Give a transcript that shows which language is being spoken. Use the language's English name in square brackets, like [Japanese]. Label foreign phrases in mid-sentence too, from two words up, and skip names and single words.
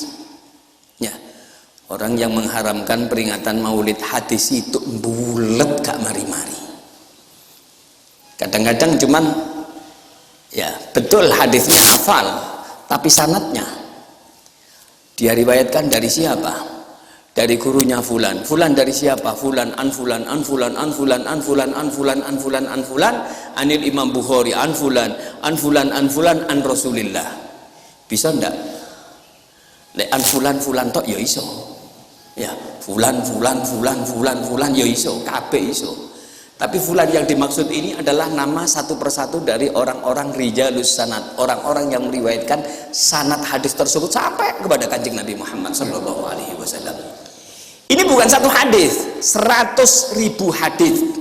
[Indonesian] Ya, orang yang mengharamkan peringatan maulid hadis itu [Javanese] bulet gak mari-mari. [Indonesian] Kadang-kadang cuman ya betul hadisnya hafal, tapi sanadnya dia riwayatkan dari siapa? Dari gurunya fulan. Fulan dari siapa? [Arabic] فلان عن فلان عن فلان عن فلان عن فلان عن فلان عن فلان عن فلان عن الإمام البخاري عن فلان عن فلان عن فلان عن رسول الله. [Indonesian] Bisa ndak? [Javanese] Lek [Arabic] عن فلان فلان [Javanese] tok ya iso. Ya, fulan ya iso, kabeh iso. [Indonesian] Tapi fulan yang dimaksud ini adalah nama satu persatu dari orang-orang [Arabic] رجال السند, [Indonesian] orang-orang yang meriwayatkan sanad hadis tersebut sampai kepada Kanjeng Nabi Muhammad [Arabic] صلى الله عليه وسلم. [Indonesian] Ini bukan satu hadis, 100.000 hadis.